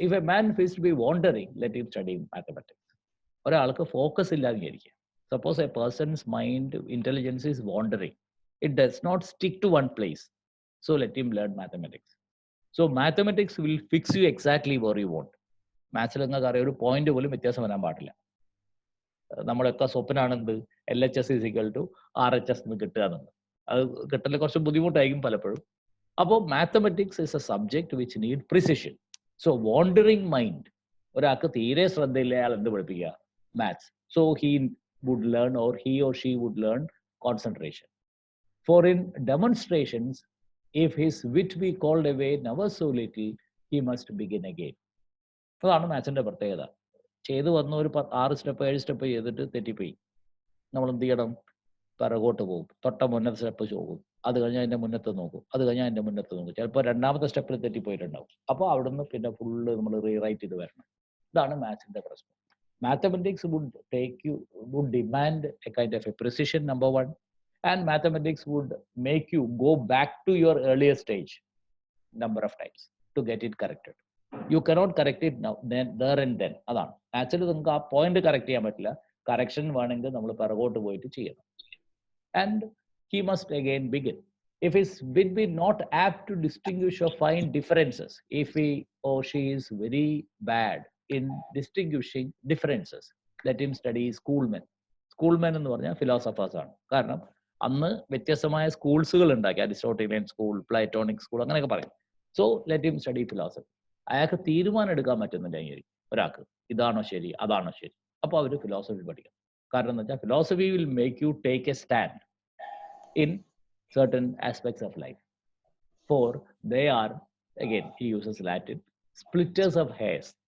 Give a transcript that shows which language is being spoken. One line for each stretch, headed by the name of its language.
English: If a man feels to be wandering, let him study mathematics.
Malayalam: ഒരാൾക്ക് focus ഇല്ലാതിരിക്കുക.
English: Suppose a person's mind intelligence is wandering, it does not stick to one place, so let him learn mathematics. So mathematics will fix you exactly where you want.
Malayalam: മാത്സിൽ നിങ്ങൾക്ക് അറിയാം, ഒരു point പോലും വ്യത്യാസം വരാൻ പാടില്ല. നമ്മളൊക്കെ സ്വപ്നാണെന്ത്
English: LHS is equal to RHS
Malayalam: എന്ന് കിട്ടുക എന്നുള്ളത്. അത് കിട്ടൽ കുറച്ച് ബുദ്ധിമുട്ടായിരിക്കും പലപ്പോഴും. അപ്പോൾ
English: Mathematics is a subject which need precision. So wandering mind,
Malayalam: ഒരാൾക്ക് തീരെ ശ്രദ്ധയില്ല, അയാൾ എന്ത് പഠിപ്പിക്കുക? Maths.
English: So he would learn, or he or she would learn concentration. For in demonstrations, if his wit be called away never so little, he must begin again.
Malayalam: അതാണ് മാത്സിന്റെ പ്രത്യേകത. ചെയ്തു വന്ന ഒരു 6 സ്റ്റെപ്പ് 7 സ്റ്റെപ്പ് ചെയ്തിട്ട് തെറ്റിപ്പോയി, നമ്മൾ എന്ത് ചെയ്യണം? പിറകോട്ട് പോകും, തൊട്ട മുന്നത്തെ സ്റ്റെപ്പ് പോകും, അത് കഴിഞ്ഞാൽ അതിന്റെ മുന്നത്ത് നോക്കും, അത് കഴിഞ്ഞാൽ അതിന്റെ മുന്നത്ത് നോക്കും, ചിലപ്പോൾ രണ്ടാമത്തെ സ്റ്റെപ്പിൽ തെറ്റിപ്പോയിട്ടുണ്ടാവും. അപ്പോൾ അവിടുന്ന് പിന്നെ ഫുള്ള് നമ്മൾ റീറൈറ്റ് ചെയ്ത് വരണം. ഇതാണ് മാത്സിന്റെ പ്രശ്നം.
English: Mathematics would demand a kind of a precision, number one, and mathematics would make you go back to your earlier stage number of times to get it corrected. You cannot correct it now, then, there and then.
Malayalam: അതാണ് actually നമുക്ക് ആ point correct ചെയ്യാൻ പറ്റില്ല. Correction വേണമെങ്കിൽ നമ്മൾ പിറകോട്ട് പോയിട്ട് ചെയ്യണം.
English: And he must again begin. If his wit be not apt to distinguish or find differences, if he or she is very bad in distinguishing differences, let him study schoolmen.
Malayalam: Schoolmen എന്ന് പറഞ്ഞാൽ philosophers ആണ്. കാരണം അന്ന് വ്യത്യസ്തമായ സ്കൂൾസുകൾ ഉണ്ടാക്കി, Aristotelian school, Platonic school, അങ്ങനെയൊക്കെ പറയും.
English: So let him study philosophy.
Malayalam: അയാൾക്ക് തീരുമാനം എടുക്കാൻ പറ്റുന്നില്ല ഒരാൾക്ക്, ഇതാണോ ശരി, അതാണോ ശരി. അപ്പോൾ അവർ ഫിലോസഫി പഠിക്കണം. കാരണം എന്ന് വെച്ചാൽ
English: Philosophy will make you take a stand in certain aspects of life. For they are, again he uses Latin, splitters of hairs.